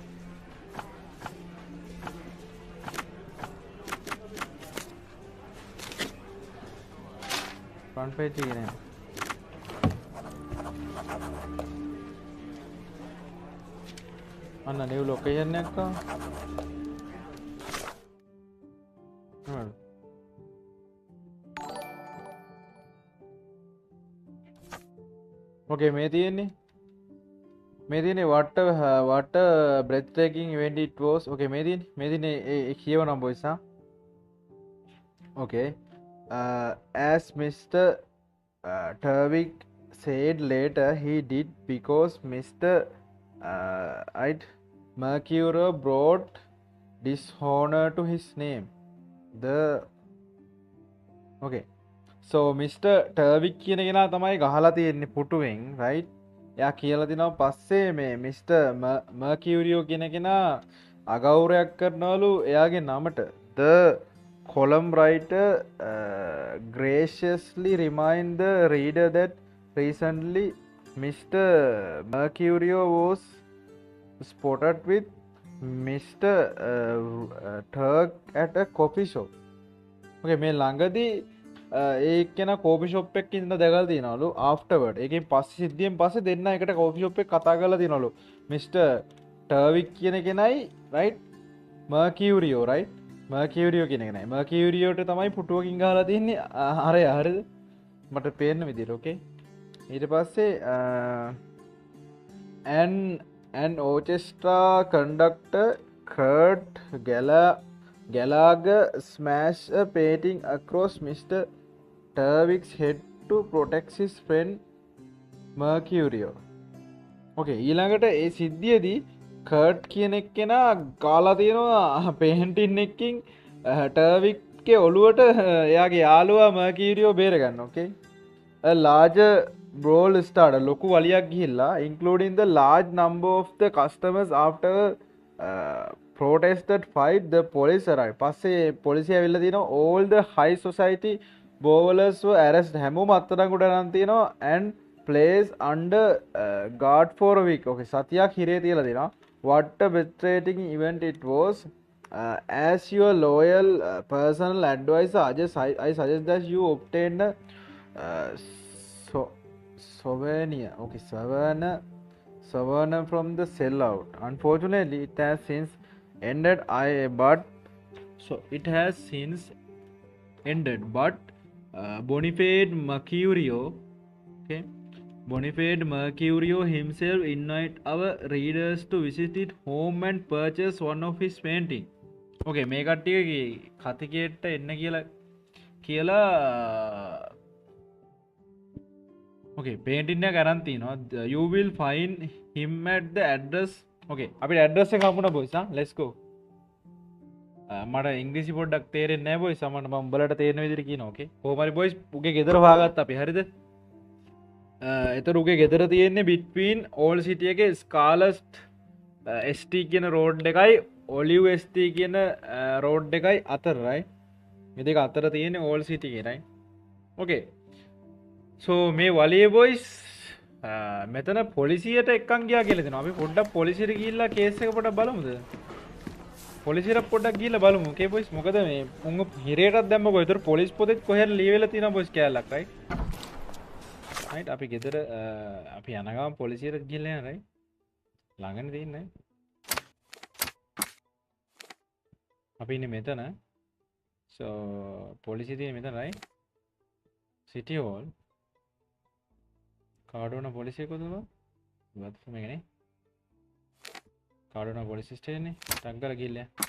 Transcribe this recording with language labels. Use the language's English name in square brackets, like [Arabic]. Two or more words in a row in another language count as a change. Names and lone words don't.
[English] front page [Sinhala] එකේ නෑ අන්න [English] new location [Sinhala] එකක් [English] okay [Sinhala] මේ තියෙන්නේ [English] what a breathtaking event it was okay [Sinhala] මේ තියෙන්නේ කියවනම් [English] boys okay as Mr. Turvik said later he did because Mr. Mercury brought dishonor to his name okay so Mr. [Sinhala] Turvik කියන කෙනා තමයි ගහලා තියෙන්නේ පුටුවෙන් right එයා කියලා තිනවා පස්සේ මේ Mr. [English] Mercury [Sinhala] කියන කෙනා අගෞරවයක් කරනවලු එයාගේ නමට [English] the column writer graciously remind the reader that recently Mr. Mercury was spotted with Mr. [Sinhala] Turk [English] at a coffee shop okay [Sinhala] මේ ළඟදී ඒකන කෝපි ෂොප් එකක ඉඳලා දැකලා තියනවලු afterward ඒකෙන් පස්සේ සිද්ධියෙන් පස්සේ දෙන්න එකට කෝපි ෂොප් එක කතා කරලා තියනවලු මිස්ටර් ටර්වික් කියන කෙනයි right මර්කියුරියෝ right මර්කියුරියෝ කියන කෙනයි මර්කියුරියෝට තමයි පුටුවකින් ගහලා තින්නේ හරිය හරියද මට පේන්න විදිහට okay ඊට පස්සේ [English] an orchestra conductor Kurt Gallagher smashed a painting across Mr. Turvik's head to protect his friend Mercury. [Sinhala] Okay, ඊළඟට ඒ සිද්ධියේදී කර්ට් කියන එක්කෙනා කාලා තියෙනවා පේන්ටින් එකකින් ටර්වික්ගේ ඔළුවට එයාගේ යාළුවා මර්කියුරියෝ බේර ගන්න. [English] Okay. A larger brawl started. [Sinhala] ලොකු වලියක් ගිහිල්ලා [English] including the large number of the customers after protested fight the police arrived. [Sinhala] පස්සේ පොලිසිය ඇවිල්ලා තිනවා [English] all the high society bowlers were arrested. [Sinhala] හැමෝම අත්අඩංගුවට අරන් තිනවා [English] and placed under guard for a week. [Sinhala] Okay, සතියක් හිරේ තියලා තිනවා. [English] What a frustrating event it was. As your loyal personal advisor, I suggest that you obtain a souvenir. Okay, souvenir from the sellout. Unfortunately, it has since ended. It has since ended. But Boniface Mercurio, okay, Boniface Mercurio himself invite our readers to visit his home and purchase one of his painting. [Sinhala] Okay, මේ කට්ටියගේ කතිකේට එන්න කියලා okay painting එක අරන් තිනවා. [English] You will find him at the address. [Sinhala] Okay, අපිට address එක හම්බුණා boys. [English] Let's go. [Sinhala] මට ඉංග්‍රීසි පොඩ්ඩක් තේරෙන්නේ නැහැ බොයිස්. සමහරවිට මම උඹලට තේරෙන විදිහට කියනවා. ඕකේ. කොහොම හරි බොයිස් උගේ ගෙදර හොයාගත්ත අපි. හරිද? එතකොට උගේ ගෙදර තියෙන්නේ between Old City එකේ Scarlet ST කියන රෝඩ් එකයි Olive ST කියන රෝඩ් එකයි අතර right. මේ දෙක අතර තියෙන්නේ Old City එකේ right. okay. so මේ වලියේ boys මෙතන පොලිසියට එක්කන් ගියා කියලා දෙනවා. අපි පොඩ්ඩක් පොලිසියට ගිහිල්ලා කේස් එක පොඩ්ඩක් බලමුද? පොලිසියට පොඩ්ඩක් ගිහිල්ලා බලමු. okay boys. මොකද මේ උංග හිරේටත් දැම්මකෝ. ඒතර පොලිස් පොතේ කොහෙද ලියවිලා තියෙනවා boys කෑල්ලක් right. right අපි ගෙදර අපි යන ගමන් පොලිසියට ගිහිල්ලා යනවා right. ළඟනේ තියෙන්නේ. අපි ඉන්නේ මෙතන. so පොලිසිය තියෙන්නේ මෙතන right. city hall. කාඩෝන පොලිසිය කොතනද? ඉවත් මේකනේ. කාඩෝන පොලිස් ස්ටේෂන් නේ. ටක් ගාලා ගිහිල්ලා.